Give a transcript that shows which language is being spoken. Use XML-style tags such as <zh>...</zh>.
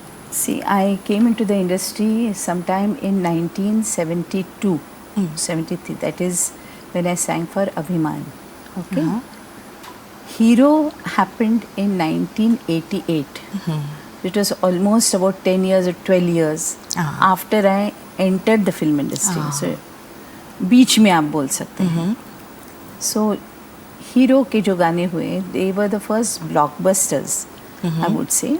<en>See, I came into the industry sometime in 1972, 73. That is when I sang for Abhiman. Okay. Hero happened in 1988. It was almost about 10 years or 12 years after I entered the film industry.</en> <hi>So, बीच में आप बोल सकते हैं.</hi> <en>So,</en> <hi>hero के जो गाने हुए,</hi> <en>they were the first blockbusters, I would say.</en>